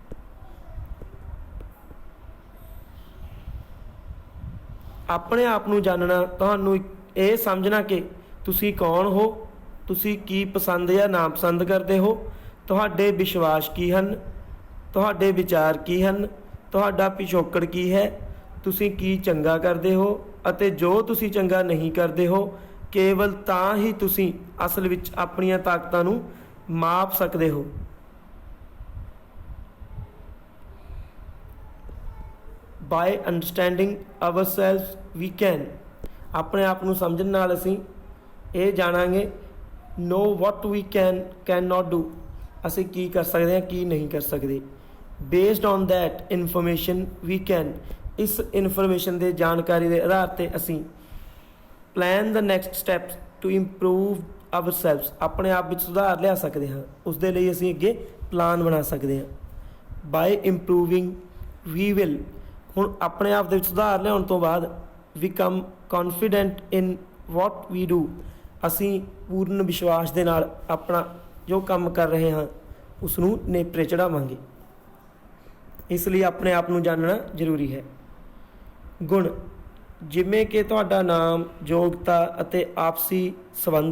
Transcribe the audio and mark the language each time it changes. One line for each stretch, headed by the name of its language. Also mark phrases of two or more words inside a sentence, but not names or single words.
Punjabi: ਆਪਣੇ ਆਪ ਨੂੰ ਜਾਣਨਾ ਤੁਹਾਨੂੰ ਇਹ ਸਮਝਣਾ ਕਿ ਤੁਸੀਂ ਕੌਣ ਹੋ, ਤੁਸੀਂ ਕੀ ਪਸੰਦ ਜਾਂ ਨਾਪਸੰਦ ਕਰਦੇ ਹੋ, ਤੁਹਾਡੇ ਵਿਸ਼ਵਾਸ ਕੀ ਹਨ, ਤੁਹਾਡੇ ਵਿਚਾਰ ਕੀ ਹਨ, ਤੁਹਾਡਾ ਪਿਛੋਕੜ ਕੀ ਹੈ, ਤੁਸੀਂ ਕੀ ਚੰਗਾ ਕਰਦੇ ਹੋ ਅਤੇ ਜੋ ਤੁਸੀਂ ਚੰਗਾ ਨਹੀਂ ਕਰਦੇ ਹੋ। ਕੇਵਲ ਤਾਂ ਹੀ ਤੁਸੀਂ ਅਸਲ ਵਿੱਚ ਆਪਣੀਆਂ ਤਾਕਤਾਂ ਨੂੰ ਮਾਪ ਸਕਦੇ ਹੋ।
English: By understanding ourselves we can,
Punjabi: ਆਪਣੇ ਆਪ ਨੂੰ ਸਮਝਣ ਨਾਲ ਅਸੀਂ ਇਹ ਜਾਣਾਂਗੇ
English: know what we cannot do,
Punjabi: ਅਸੀਂ ਕੀ ਕਰ ਸਕਦੇ ਹਾਂ ਕੀ ਨਹੀਂ ਕਰ ਸਕਦੇ।
English: based on that information we can,
Punjabi: ਇਸ ਇਨਫੋਰਮੇਸ਼ਨ ਦੇ ਜਾਣਕਾਰੀ ਦੇ ਆਧਾਰ ਤੇ ਅਸੀਂ
English: plan the next steps to improve ourselves,
Punjabi: ਆਪਣੇ ਆਪ ਵਿੱਚ ਸੁਧਾਰ ਲਿਆ ਸਕਦੇ ਹਾਂ। ਉਸ ਦੇ ਲਈ ਅਸੀਂ ਅੱਗੇ ਪਲਾਨ ਬਣਾ ਸਕਦੇ ਹਾਂ।
English: by improving we will,
Punjabi: ਹੁਣ ਆਪਣੇ ਆਪ ਦੇ ਵਿੱਚ ਸੁਧਾਰ ਲਿਆਉਣ ਤੋਂ ਬਾਅਦ
English: become confident in what we do,
Punjabi: ਅਸੀਂ ਪੂਰਨ ਵਿਸ਼ਵਾਸ ਦੇ ਨਾਲ ਆਪਣਾ ਜੋ ਕੰਮ ਕਰ ਰਹੇ ਹਾਂ ਉਸ ਨੂੰ ਨੇਪਰੇ ਚੜਾਵਾਂਗੇ। ਇਸ ਲਈ ਆਪਣੇ ਆਪ ਨੂੰ ਜਾਣਨਾ ਜ਼ਰੂਰੀ ਹੈ। ਗੁਣ, ਜਿਵੇਂ ਕਿ ਤੁਹਾਡਾ ਨਾਮ, ਯੋਗਤਾ ਅਤੇ ਆਪਸੀ ਸੰਬੰਧ।